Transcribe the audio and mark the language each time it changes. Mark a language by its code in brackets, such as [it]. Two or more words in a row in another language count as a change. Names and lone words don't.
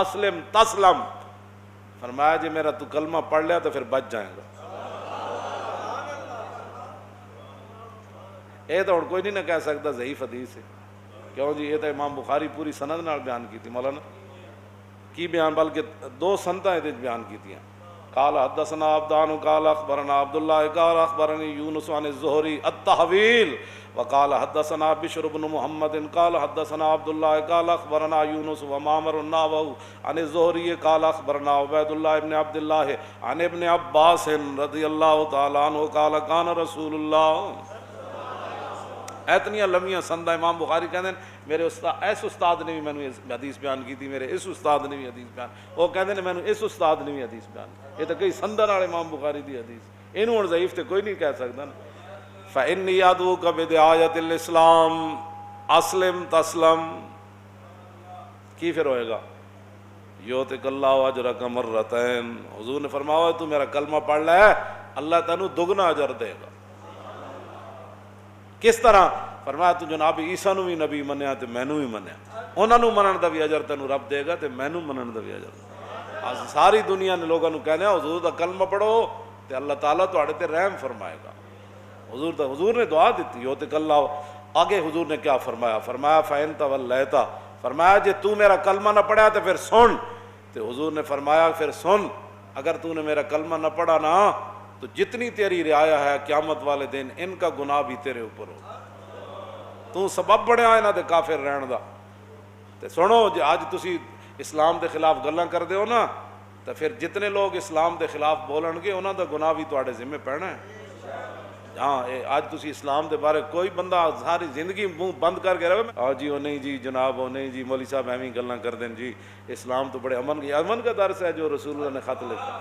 [ar] اسلم تسلم، [ur] فرمایا جی میرا تو کلمہ پڑھ لیا تو پھر بچ جائیں گا۔ یہ تو کوئی نہیں نہ کہہ سکتا ضعیف حدیث ہے، کیوں جی؟ یہ تو امام بخاری پوری سند نال بیان کی تھی، مولانا کی بیان، بلکہ دو سنتاں یہ بیان کی تھی۔ [ar] قال حدثنا عبدان قال اخبرنا عبد الله قال اخبرني يونس عن الزهري التحويل وقال حدثنا بشر بن محمد قال حدثنا عبد الله قال اخبرنا يونس ومعمر النحوي عن الزهري قال اخبرنا عبيد الله بن عبد الله عن ابن عباس رضي الله تعالى عنه قال كان رسول الله۔ [ur] اتنی لمبیاں سندہ امام بخاری کہتے ہیں میرے استاد اس استاد نے بھی میں نے حدیث بیان کی تھی، میرے اس استاد نے بھی حدیث بیان، وہ کہتے ہیں میں نے اس استاد نے بھی حدیث بیان، یہ تو کئی سندہ نال امام بخاری دی حدیث، انہوں اور ضعیف تے کوئی نہیں کہہ سکتا نا۔ [ar] فإنی ادعوک بدعایۃ الاسلام، اسلم تسلم، [pa] کی پھر ہوئے گا؟ [ar] یؤتک اللہ اجرک مرتین، [pa] حضور نے فرمایا تو میرا کلمہ پڑھ لے اللہ تینوں دگنا اجر دے گا۔ کس طرح؟ فرمایا تو جناب عیسیٰ نو بھی نبی منیا تے مینوں بھی منیا، انہاں نو منن دا بھی اجر تینوں رب دے گا تے مینوں منن دا بھی اجر۔ ساری دنیا نے لوگاں نو کہنا حضور دا کلمہ پڑھو تے اللہ تعالیٰ تواڈے تے رحم فرمائے گا۔ [ur] حضور نے دعا دیتی [ar] یوتک اللہ۔ [ur] آگے حضور نے کیا فرمایا؟ [ar] فرمایا فَإِن تَوَلَّيْتَ، [pa] فرمایا جے تو میرا کلمہ نہ پڑھا تو پھر سن۔ [ur] تو حضور نے فرمایا پھر سن، اگر تو نے میرا کلمہ نہ پڑھا نا تو جتنی تیری رعایا ہے قیامت والے دن ان کا گناہ بھی تیرے اوپر ہوگا۔ [pa] تو سبب بنیا انہاں دے کافر رہن دا۔ تے سنو جے اج تسی اسلام دے خلاف گلاں کردے ہو نا تو پھر جتنے لوگ اسلام دے خلاف بولن گے انہاں دا گناہ بھی تواڈے ذمہ پینا ہے۔ ہاں آج تسی اسلام دے بارے کوئی بندہ ساری زندگی منہ بند کر کے رہے جی وہ نہیں جی جناب وہ نہیں جی مولوی صاحب ایویں گلاں کر دیں جی اسلام تو بڑے امن کا درس ہے جو رسول اللہ نے خط لکھا۔